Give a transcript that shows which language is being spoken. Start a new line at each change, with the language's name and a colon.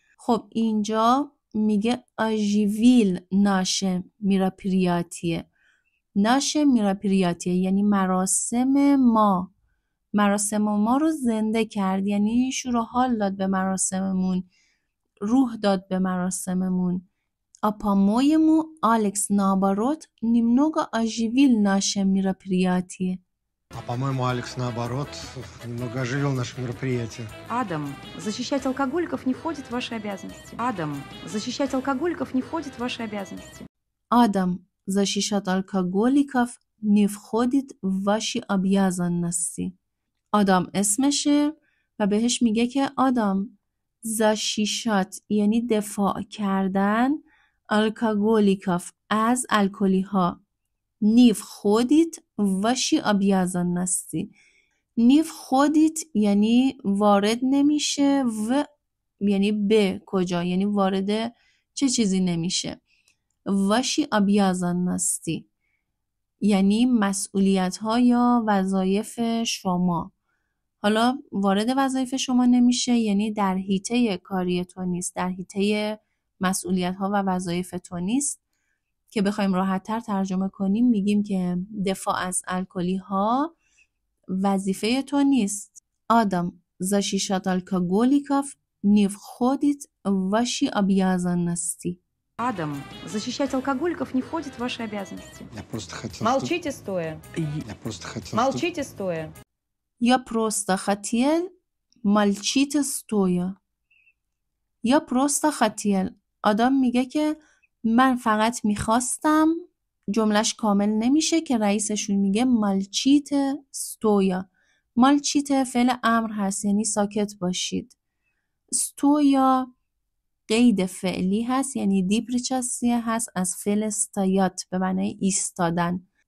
Persian: خب اینجا میگه
Russian: آژیویل ناشه میراپریاتیه.
Persian: ناشه میراپریاتیه یعنی مراسم ما. مراسم ما رو زنده کرد، یعنی شور و حال داد به مراسممون، روح داد به مراسممون.
Russian: А-по-моему, Алекс, наоборот, немного оживил наше мероприятие. А по-моему, Алекс, наоборот, немного оживил наше мероприятие. Адам, защищать алкоголиков не входит в ваши обязанности. Адам, защищать алкоголиков не входит в ваши обязанности. Адам, защищать алкоголиков не входит в ваши обязанности.
Persian: آدم اسمشه و بهش میگه که آدم защищать یعنی دفاع کردن، алкоголиков از الکلی ها،
Russian: не входит в ваши обязанности
Persian: نیف خودیت یعنی وارد نمیشه و یعنی به کجا، یعنی وارد چه چیزی نمیشه. واشی ابیازن نستی یعنی مسئولیت ها یا وظایف شما. حالا وارد وظایف شما نمیشه یعنی در حیطه کاری تو نیست، در حیطه مسئولیت ها و وظایف تو نیست. که بخوایم راحت تر ترجمه کنیم میگیم که دفاع از الکلی ها وظیفه تو نیست.
Russian: آدم защищать алкоголиков не входит в ваши обязанности. Адам, защищать алкоголиков не входит в ваши обязанности. Я просто хотел... Молчите стоя. Я просто хотел... Молчите стоя. Я просто хотел молчите стоя. Я просто хотел.
Persian: آدم میگه که من فقط میخواستم، جملش کامل نمیشه که رئیسشون میگه مالچیت ستویا. مالچیت فعل امر هست یعنی ساکت باشید. ستویا قید فعلی هست یعنی دیپریچاسیه هست از فعل استایات به معنی ایستادن.